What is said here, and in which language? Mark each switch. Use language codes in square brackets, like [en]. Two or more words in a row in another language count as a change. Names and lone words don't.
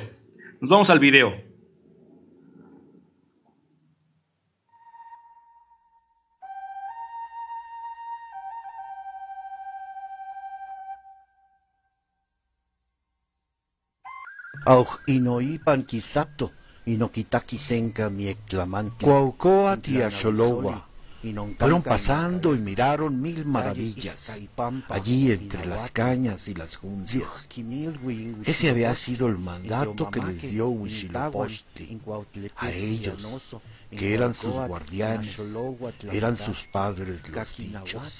[es] Nos vamos al video. [nah] Auch inoipan kisapto, inokitaki senka miectlamantli. [es] Cuauhcoatl y Axolowa fueron pasando y miraron mil maravillas allí entre las cañas y las juncias. Ese había sido el mandato que les dio Huitzilopochtli a ellos, que eran sus guardianes, eran sus padres los dichos.